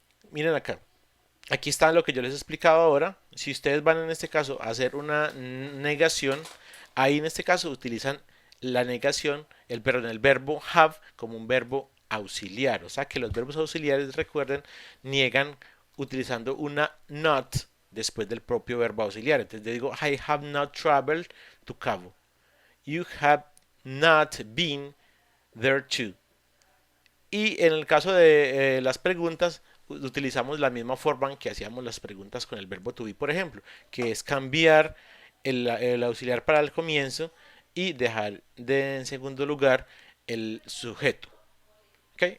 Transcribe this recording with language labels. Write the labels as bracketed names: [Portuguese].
[Spanish] Miren acá, aquí está lo que yo les he explicado ahora. Si ustedes van en este caso a hacer una negación, ahí en este caso utilizan la negación, el verbo have como un verbo auxiliar. O sea que los verbos auxiliares, recuerden, niegan utilizando una not después del propio verbo auxiliar. Entonces yo digo, [English] I have not traveled to Cabo. You have not been there too. [Spanish] Y en el caso de las preguntas, utilizamos la misma forma en que hacíamos las preguntas con el verbo to be, por ejemplo, que es cambiar el auxiliar para el comienzo y dejar en segundo lugar el sujeto. ¿Okay?